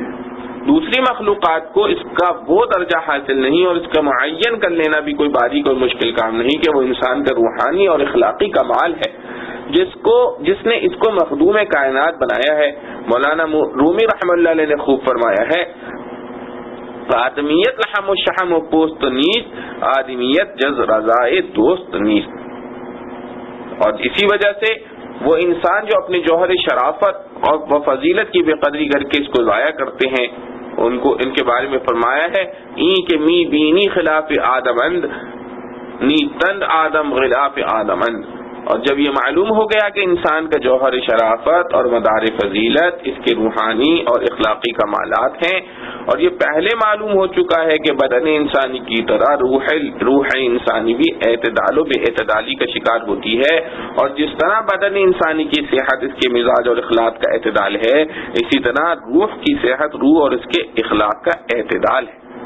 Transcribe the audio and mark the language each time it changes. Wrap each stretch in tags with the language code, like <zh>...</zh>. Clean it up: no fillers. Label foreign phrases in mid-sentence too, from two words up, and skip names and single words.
<ur>دوسری مخلوقات کو اس کا وہ درجہ حاصل نہیں اور اس کا معین کر لینا بھی کوئی باریک اور مشکل کام نہیں کہ وہ انسان کا روحانی اور اخلاقی کمال ہے جس نے اس کو مخدوم کائنات بنایا ہے. مولانا رومی رحمۃ اللہ علیہ نے خوب فرمایا ہے،</ur> <fa>آدمیت لحم و شحم و پوست نیست، آدمیت جز رضائے دوست نیست.</fa> <ur>اور اسی وجہ سے وہ انسان جو اپنے جوہر شرافت اور فضیلت کی بے قدری کر کے اس کو ضائع کرتے ہیں ان کے بارے میں فرمایا ہے</ur> <fa>این کے می بینی خلاف آدمند نی تند آدم غلاف آدمند.</fa> <ur>اور جب یہ معلوم ہو گیا کہ انسان کا جوہر شرافت اور مدار فضیلت اس کے روحانی اور اخلاقی کمالات ہیں، اور یہ پہلے معلوم ہو چکا ہے کہ بدن انسانی کی طرح روح انسانی بھی اعتدال و بے اعتدالی کا شکار ہوتی ہے، اور جس طرح بدن انسانی کی صحت اس کے مزاج اور اخلاق کا اعتدال ہے اسی طرح روح کی صحت روح اور اس کے اخلاق کا اعتدال ہے.</ur>